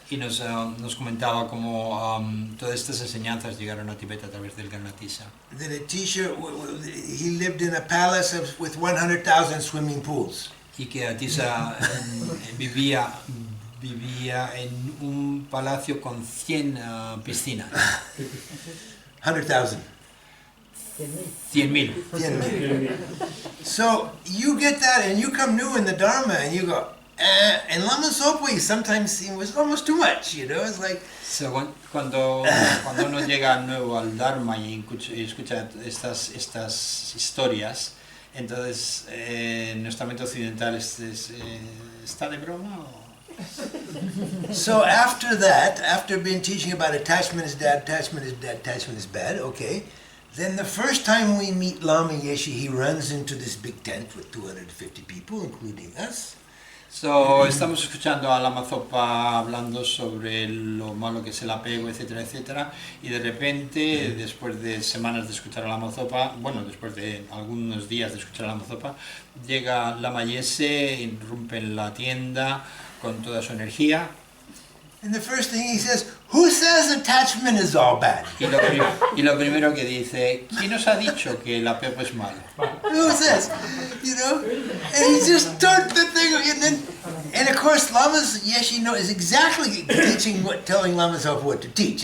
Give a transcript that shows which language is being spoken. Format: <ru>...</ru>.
<es>Y nos comentaba cómo todas estas enseñanzas llegaron a Tibet a través del Gran Atisha.</es> <en>that Atisha, he lived in a palace with 100,000 swimming pools.</en> <es>Y que Atisha vivía en un palacio con 100 piscinas.</es> <en>100,000.</en> <es>100.000.</es> <en>100,000. So you get that, and you come new in the Dharma, and you go, and Lama Zopa sometimes it was almost too much, you know. It's like</en> <es>Cuando uno llega nuevo al Dharma y escucha estas historias, entonces nuestra mente occidental ¿está de broma o?</es> <en>so after that, after being teaching about attachment is bad, attachment is bad, attachment is bad, okay. Then the first time we meet Lama Yeshe, he runs into this big tent with 250 people, including us.</en> <es>So, estamos escuchando a Lama Zopa hablando sobre lo malo que es el apego, etcétera, etcétera, y de repente, después de semanas de escuchar a Lama Zopa, bueno, después de algunos días de escuchar a Lama Zopa, llega Lama Yeshe, irrumpe en la tienda con toda su energía.</es> <en>And the first thing he says, who says attachment is all bad?</en> <es>Y lo primero que dice, ¿quién os ha dicho que el apego es malo?</es> <en>Who says? You know? And he just turned the thing, and of course Lama Yeshe is exactly telling Lama Zopa what to teach.</en>